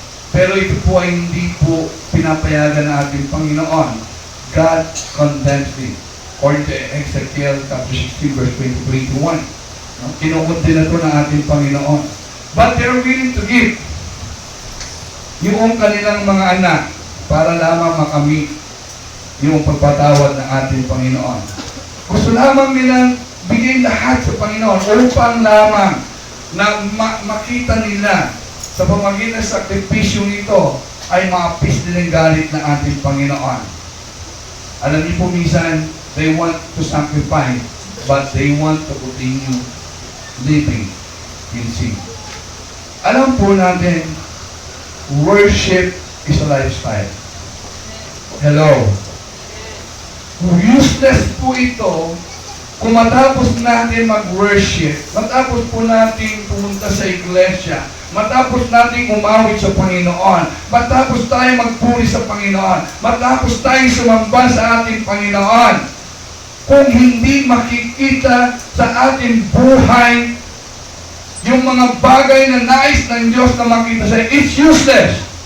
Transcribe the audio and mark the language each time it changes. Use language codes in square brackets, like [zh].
[tl] Pero ito po ay hindi po pinapayagan ng ating Panginoon. [en] God condemns it. According to Ezekiel chapter 16 verse 20-21. [tl] No? Kinukot din na ito ng ating Panginoon. [en] But they're willing to give [tl] yung kanilang mga anak para lamang makamit yung pagpatawad ng ating Panginoon. Gusto lamang nilang bigay lahat sa Panginoon upang lamang na makita nila sa pamagitan ng sakripisyo nito ay ma-appease din ang galit ng ating Panginoon. Alam niyo po minsan, [en] they want to sacrifice but they want to continue living in sin. [tl] Alam po natin, [en] worship is a lifestyle. Hello. [tl] Useless po ito kung matapos natin mag-worship, matapos po natin pumunta sa iglesia, matapos natin umawit sa Panginoon, matapos tayo magpuri sa Panginoon, matapos tayo sumamba sa ating Panginoon, kung hindi makikita sa ating buhay yung mga bagay na nais ng Diyos na makita sa [en] it's useless.